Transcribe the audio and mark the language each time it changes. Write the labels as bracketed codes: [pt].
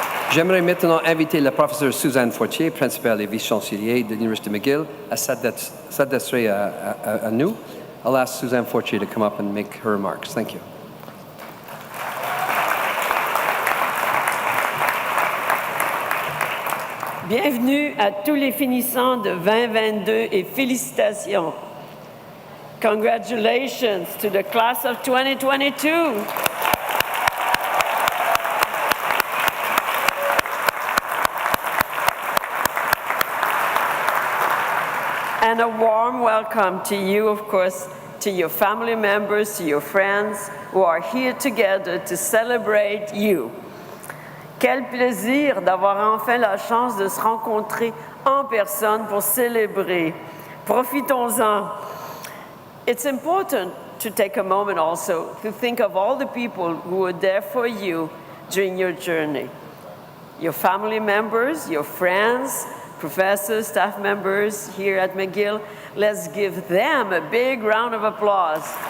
[fr] J'aimerais maintenant inviter la professeure Suzanne Fortier, principale et vice-chancelier de l'Université McGill, à s'adresser à nous. [en] I'll ask Suzanne Fortier to come up and make her remarks. Thank you. [fr] Bienvenue à tous les finissants de 2022 et félicitations. [en] Congratulations to the class of 2022. And a warm welcome to you, of course, to your family members, to your friends who are here together to celebrate you. [fr] Quel plaisir d'avoir enfin la chance de se rencontrer en personne pour célébrer. Profitons-en. [en] It's important to take a moment also to think of all the people who were there for you during your journey. Your family members, your friends, professors, staff members here at McGill. Let's give them a big round of applause.